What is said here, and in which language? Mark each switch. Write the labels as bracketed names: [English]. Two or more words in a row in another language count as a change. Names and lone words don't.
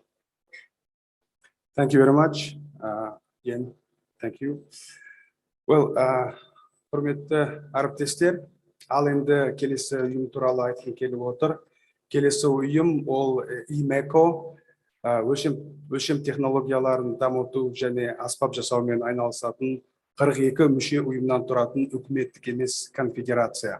[English] Thank you very much, Yen. Thank you. Well, [Kazakh] құрметті әріптестер, ал енді келесі ұйым туралы айтқым келіп отыр. Келесі ұйым ол IMECO, өлшем технологияларын дамыту және аспап жасаумен айналысатын 42 мүше ұйымнан тұратын үкіметтік емес конфедерация.